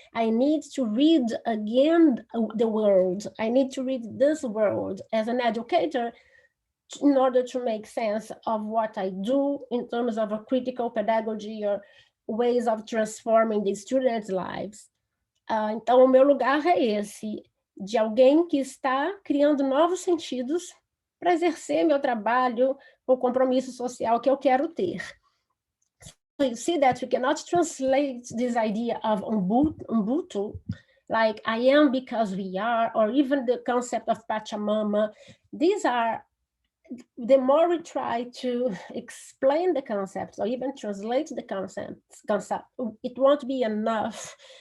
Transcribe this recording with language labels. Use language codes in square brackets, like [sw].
[en] I need to read again the world. I need to read this world as an educator in order to make sense of what I do in terms of a critical pedagogy or ways of transforming the students' lives. [pt] Então, o meu lugar é esse, de alguém que está criando novos sentidos para exercer meu trabalho, o compromisso social que eu quero ter. [en] So you see that we cannot translate this idea of Ubuntu, like I am because we are, or even the concept of Pachamama. These are, the more we try to explain the concepts or even translate the concept, it won't be enough.